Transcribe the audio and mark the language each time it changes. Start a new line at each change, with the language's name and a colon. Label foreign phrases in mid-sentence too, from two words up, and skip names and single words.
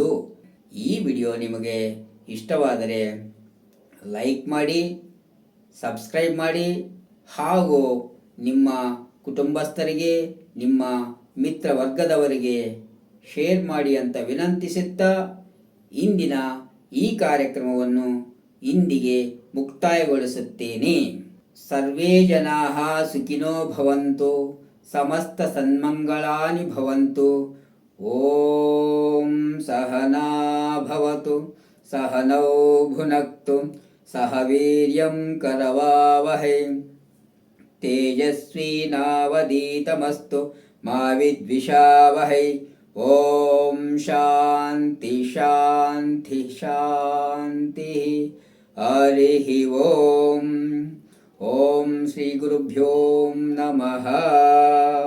Kannada: ಈ ವಿಡಿಯೋ ನಿಮಗೆ ಇಷ್ಟವಾದರೆ ಲೈಕ್ ಮಾಡಿ, ಸಬ್ಸ್ಕ್ರೈಬ್ ಮಾಡಿ ಹಾಗೂ ನಿಮ್ಮ ಕುಟುಂಬಸ್ಥರಿಗೆ, ನಿಮ್ಮ ಮಿತ್ರ ವರ್ಗದವರಿಗೆ ಶೇರ್ ಮಾಡಿ ಅಂತ ವಿನಂತಿಸುತ್ತಾ ಇಂದಿನ ಈ ಕಾರ್ಯಕ್ರಮವನ್ನು ಇಂದಿಗೆ ಮುಕ್ತಾಯಗೊಳಿಸುತ್ತೇನೆ.
Sanskrit: ಸರ್ವೇ ಜನಾಃ ಸುಖಿನೋ ಭವಂತು, ಸಮಸ್ತ ಸನ್ಮಂಗಳಾನಿ ಭವಂತು. ಓಂ ಸಹನಾ ಭವತು, ಸಹನೌ ಭುನಕ್ತು, ಸಹ ವೀರ್ಯಂ ಕರವಾವಹೈ, ತೇಜಸ್ವಿನಾವಧೀತಮಸ್ತು ಮಾ ವಿದ್ವಿಷಾವಹೈ. ಓಂ ಶಾಂತಿ ಶಾಂತಿ ಶಾಂತಿ. ಹರಿ ಓಂ. ಓಂ ಶ್ರೀ ಗುರುಭ್ಯೋ ನಮಃ.